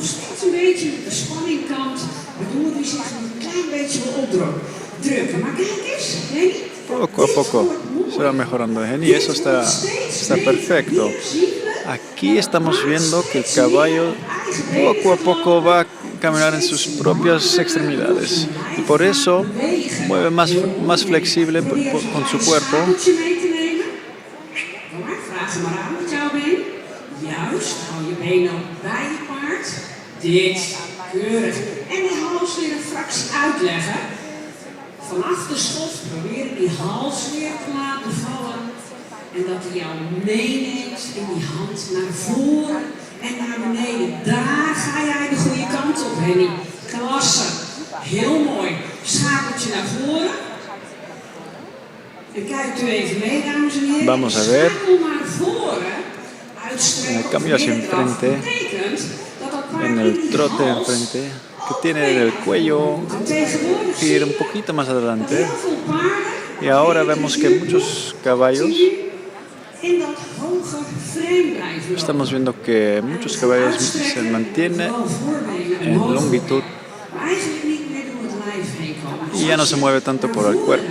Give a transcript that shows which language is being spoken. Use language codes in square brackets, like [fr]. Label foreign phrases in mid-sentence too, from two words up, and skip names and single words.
[es] Poco a poco se va mejorando y eso está perfecto. Aquí estamos viendo que el caballo poco a poco va a caminar en sus propias extremidades y por eso mueve más flexible con su cuerpo. [nl] Juist, hou je benen bij je paard. Dit, keurig. En die hals weer een fractie uitleggen. Vanaf de schof proberen die hals weer te laten vallen. En dat hij jou meeneemt in die hand naar voren en naar beneden. Daar ga jij de goede kant op, Henny. Klasse. Heel mooi. Schakeltje naar voren. En kijkt u even mee, dames en heren. [es] Vamos a ver. [nl] Schakel naar voren. [es] En el cambio hacia enfrente, en el trote enfrente, que tiene el cuello ir un poquito más adelante. Y ahora vemos que muchos caballos, estamos viendo que muchos caballos se mantienen en longitud y ya no se mueve tanto por el cuerpo.